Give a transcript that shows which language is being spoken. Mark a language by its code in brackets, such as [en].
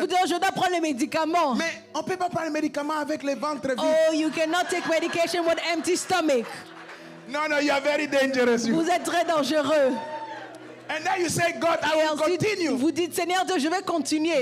[fr] Vous dites, je dois prendre les médicaments. Mais on ne peut pas prendre les médicaments avec le ventre vide. [en] Oh, you cannot take medication with empty stomach. No, you are very dangerous. You. [fr] Vous êtes très dangereux. [en] And then you say, God, I [fr] Et [en] will [fr] ensuite, [en] continue. [fr] vous dites, Seigneur Dieu, je vais continuer.